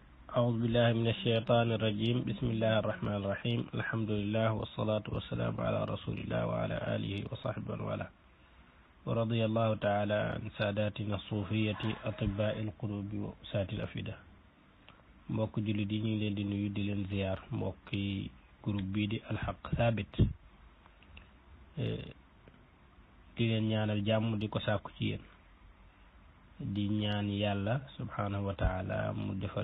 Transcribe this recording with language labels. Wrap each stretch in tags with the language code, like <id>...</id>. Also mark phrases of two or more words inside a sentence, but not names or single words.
<ar>أعوذ بالله من الشيطان الرجيم بسم الله الرحمن الرحيم الحمد لله والصلاة والسلام على رسول الله وعلى آله وصحبه ومن والاه ورضي الله تعالى عن ساداتنا الصوفية أطباء القلوب وسات الأفئدة</ar> <wo>mbokk jullit yi ñu ngi leen di nuyu di leen ziar mbokki groupe bii di alxaq saabit di leen ñaanal jàmm di ko sàkku ci yéen di ñaan yàlla</wo> <ar>سبحانه وتعالى</ar> <wo>mu defal</wo>